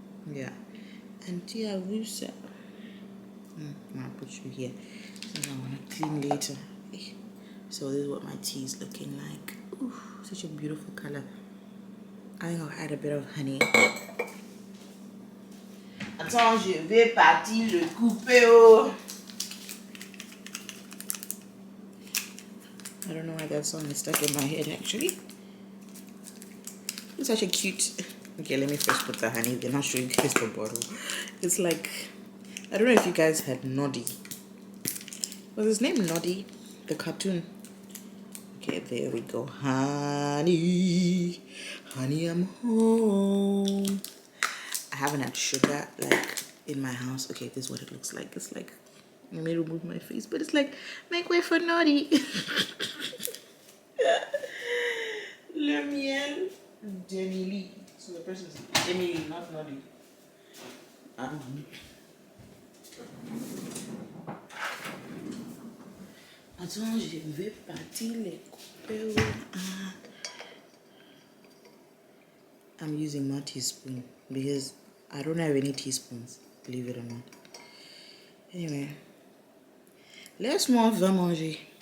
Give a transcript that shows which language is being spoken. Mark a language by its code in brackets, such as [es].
[en] Yeah, and yeah, Rusa. I'm gonna put you here. I'm gonna clean later. So this is what my tea is looking like. Ooh, such a beautiful color. I think I'll add a bit of honey. [fr] Attends, je vais partir le couper. Oh. [en] I don't know why that song is stuck in my head actually. It's such a cute. Okay, let me first put the honey, then I'll show you guys the bottle. It's like, I don't know if you guys had Noddy. Was his name Noddy? The cartoon. Okay, there we go. Honey, honey, I'm home. I haven't had sugar like in my house. Okay, this is what it looks like. It's like, let me remove my face, but it's like, make way for Noddy. [fr] Le miel d'Emily. [en] So the person's Emily, not Noddy. [fr] Attends, je vais partir les couper. [en] I'm using my teaspoon because I don't have any teaspoons, believe it or not. Anyway, [fr] laisse-moi manger.